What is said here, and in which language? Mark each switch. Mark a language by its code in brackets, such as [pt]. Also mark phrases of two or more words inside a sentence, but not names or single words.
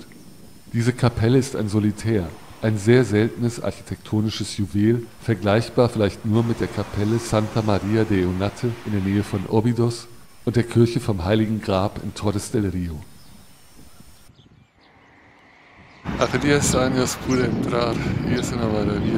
[de] Diese Kapelle ist ein Solitär, ein sehr seltenes architektonisches Juwel, vergleichbar vielleicht nur mit der Kapelle Santa Maria de Eunate in der Nähe von Óbidos und der Kirche vom Heiligen Grab in Torres del Río. [es] Hace 10 años pude entrar y es una maravilla.